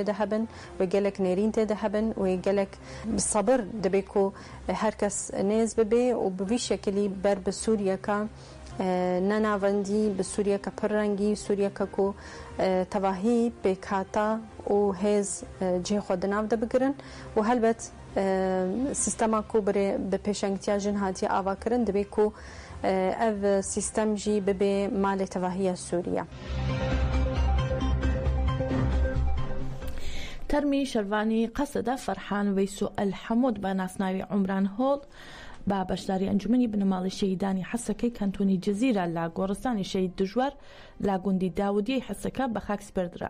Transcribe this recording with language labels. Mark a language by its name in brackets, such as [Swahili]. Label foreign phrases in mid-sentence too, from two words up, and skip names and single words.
[Kurdish] de hebin wê gelek nêrîn tê de hebin wê gelek bi sabir dibe ku herkes nêz bibe û bi vî şekilî ber bi Sûriyeka nenavendî bi Sûriyeka pir rengî Sûriyeka ku tevahî pêkhata û hêz cihê xwe di nav de bigirin û helbet sîstema ku bi pêşengtiya jin hatiye avakirin dibe ku ev sîstem jî bibe malê tevahiya Sûriye. [Central Kurdish] تەرمی شەروانی قەسەدا فەرحان وەیس و ئەلحەمۆد بە ناسناوی عومران هۆڵ با بەشداری ئەنجومەنی بنەماڵی شەیدانی حەسەکەی کەنتۆنی جەزیرە لە گۆڕستانی شەید دژوار لا گوندی داودیەی حەسەکە بە خاک سپێردرا.